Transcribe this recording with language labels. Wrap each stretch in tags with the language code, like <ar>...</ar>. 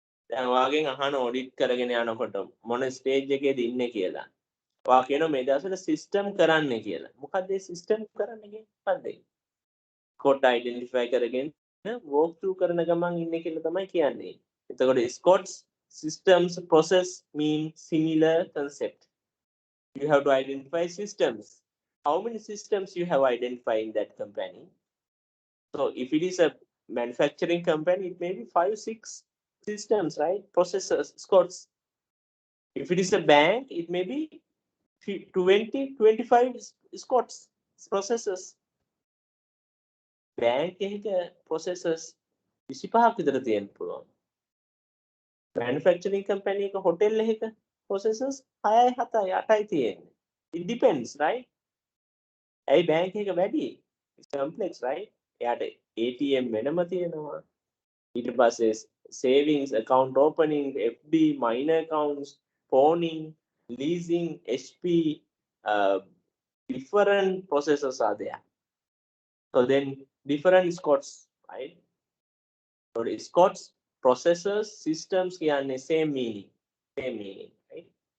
<si>දැන් ඔයාගෙන් අහන ඔඩිට් කරගෙන යනකොට මොන ස්ටේජ් එකේද ඉන්නේ කියලා. ඔයා කියන මේ දවස්වල සිස්ටම් කරන්න කියලා. මොකක්ද මේ සිස්ටම් කරන්න කියන්නේ? මොකක්ද? ස්කොට් අයිඩෙන්ටිෆයි කරගෙන වෝක් through කරන ගමන් ඉන්නේ කියලා තමයි කියන්නේ. එතකොට</si> <en>Scots systems process mean similar concept. You have to identify systems. How many systems you have identified in that company? So if it is a manufacturing company, it may be 5-6 systems, right? Processors, Scots. If it is a bank, it may be 20-25 Scots, processors.</en> <si>Bank එක processors 25ක් විතර තියෙන්න පුළුවන්.</si> <en>Manufacturing company එක hotel එකක processors</en> <si>6යි 7යි 8යි තියෙන්නේ.</si> <en>It depends, right?</en> <si>ඇයි bank එක වැඩි?</si> <en>It's complex, right?</en> <si>එයාට ATM වෙනම තියෙනවා. ඊට පස්සේ</si> <en>savings account opening, FD, minor accounts, pawning, leasing, HP, different processes are there. So then different Scots, right? So the Scots, processes, systems</en> <si>කියන්නේ</si> <en>same meaning, right?</en>